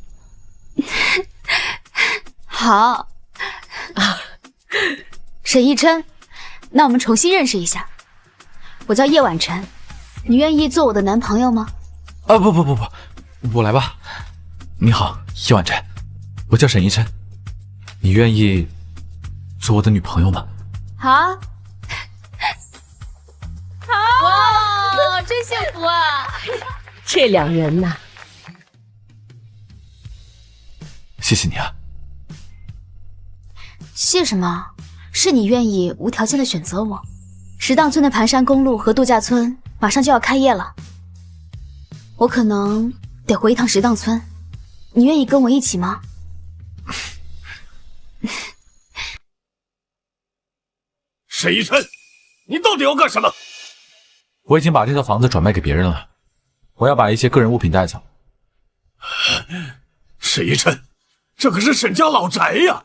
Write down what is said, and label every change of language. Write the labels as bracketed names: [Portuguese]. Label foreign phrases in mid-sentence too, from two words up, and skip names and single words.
[Chinese] 好啊，沈逸琛，那我们重新認識一下。我叫葉婉晨，你願意做我的男朋友嗎？啊，不，我來吧。你好，葉婉晨，我叫沈逸琛，你願意做我的女朋友嗎？好啊。哇，真幸福啊！這兩人吶，謝謝你啊。謝什麼？是你願意無條件的選擇我。石檔村的盤山公路和度假村馬上就要開業了，我可能得回一趟石檔村，你願意跟我一起嗎？沈逸琛，你到底要幹什麼？我已經把這套房子轉賣給別人了，我要把一些個人物品帶走。沈逸琛，這可是沈家老宅呀！